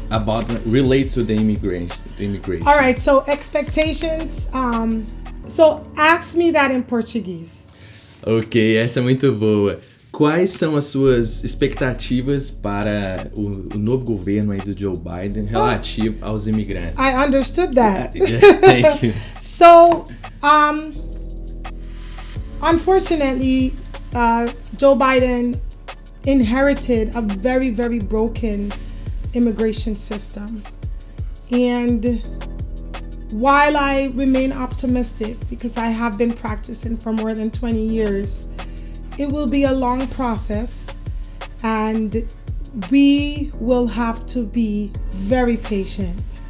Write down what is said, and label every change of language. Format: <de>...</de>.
<en>About relate to the immigration. All right. So expectations. So ask me that in Portuguese.</en> <pt>Ok, essa é muito boa. Quais são as suas expectativas para o novo governo aí do Joe Biden relativo aos imigrantes?</pt> <en>I understood that. Thank you. So, unfortunately, Joe Biden inherited a very, very broken immigration system. And while I remain optimistic, because I have been practicing for more than 20 years, it will be a long process, and we will have to be very patient.</en>